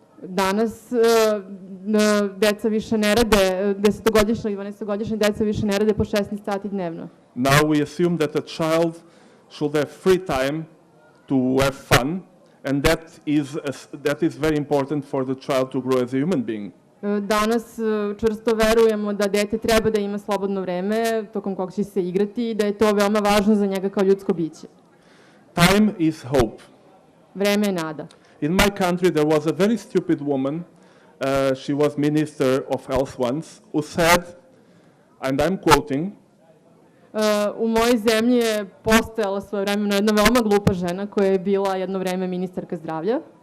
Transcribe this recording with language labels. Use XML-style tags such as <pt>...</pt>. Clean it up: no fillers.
<sr>Danas deca više ne rade, 10-godišnja i 12-godišnja deca više ne rade po 16 sati dnevno.</sr> <en>Now we assume that a child should have free time to have fun, and that is very important for the child to grow as a human being.</en> <sr>Danas čvrsto verujemo da dete treba da ima slobodno vreme tokom kog će se igrati i da je to veoma važno za njega kao ljudsko biće.</sr> <en>Time is hope.</en> <sr>Vreme je nada.</sr> <en>In my country, there was a very stupid woman. She was Minister of Health once, who said, and I'm quoting,</en> <sr>U mojoj zemlji je postojala svojevremeno jedna veoma glupa žena koja je bila jedno vreme ministarka zdravlja.</sr>